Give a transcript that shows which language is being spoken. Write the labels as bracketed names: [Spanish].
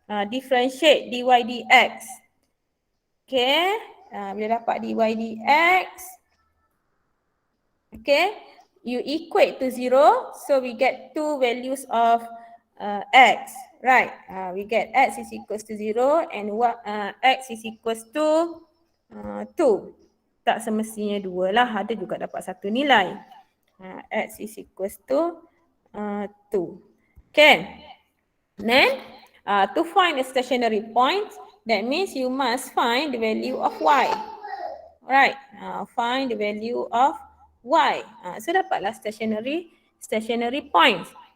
[English] Differentiate dy dx. Okay, [Malay] bila dapat [English] dy dx, okay, you equate to 0, so we get two values of x, right? We get x is equals to 0 and x is equals to 2. [Malay] Tak semestinya 2 lah, ada juga dapat satu nilai. [English] X is equals to 2. Okay, then to find a stationary point, that means you must find the value of y. Right, find the value of y. So [Malay] dapatlah [English] stationary points.